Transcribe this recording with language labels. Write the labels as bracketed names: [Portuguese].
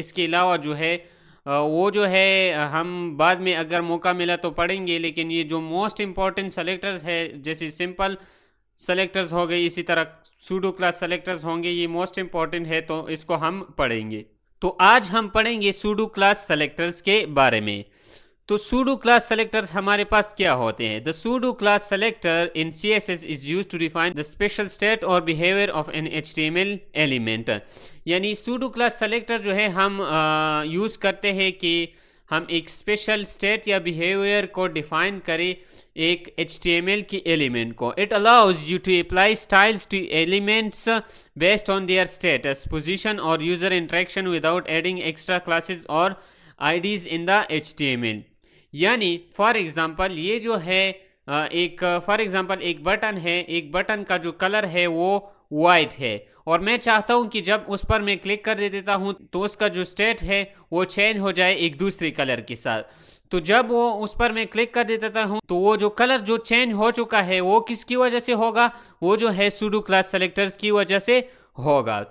[Urdu] اس کے علاوہ جو ہے وہ جو ہے ہم بعد میں اگر موقع ملا تو پڑھیں گے، لیکن یہ جو موسٹ امپورٹنٹ سلیکٹرز ہے جیسے سمپل سلیکٹرز ہو گئے، اسی طرح سوڈو کلاس سلیکٹرز ہوں گے، یہ موسٹ امپورٹنٹ ہے تو اس کو ہم پڑھیں گے. تو آج ہم پڑھیں گے سوڈو کلاس سلیکٹرز کے بارے میں. تو سوڈو کلاس سلیکٹرز ہمارے پاس کیا ہوتے ہیں؟ [English] The pseudo class selector in CSS is used to define the special state or behavior of an HTML element. [Urdu] یعنی سوڈو کلاس سلیکٹر جو ہے ہم یوز کرتے ہیں کہ ہم ایک اسپیشل اسٹیٹ یا بیہیویئر کو ڈیفائن کریں ایک HTML کی ایلیمنٹ کو. [English] It allows you to apply styles to elements based on their status, position or user interaction without adding extra classes or IDs in the HTML. [Urdu] یعنی for example یہ جو ہے ایک بٹن ہے، ایک بٹن کا جو کلر ہے وہ وائٹ ہے، اور میں چاہتا ہوں کہ جب اس پر میں کلک کر دیتا ہوں تو اس کا جو اسٹیٹ ہے وہ چینج ہو جائے ایک دوسرے کلر کے ساتھ. تو جب وہ اس پر میں کلک کر دیتا ہوں تو وہ جو کلر جو چینج ہو چکا ہے وہ کس کی وجہ سے ہوگا؟ وہ جو ہے سوڈو کلاس سلیکٹرز کی وجہ سے ہوگا.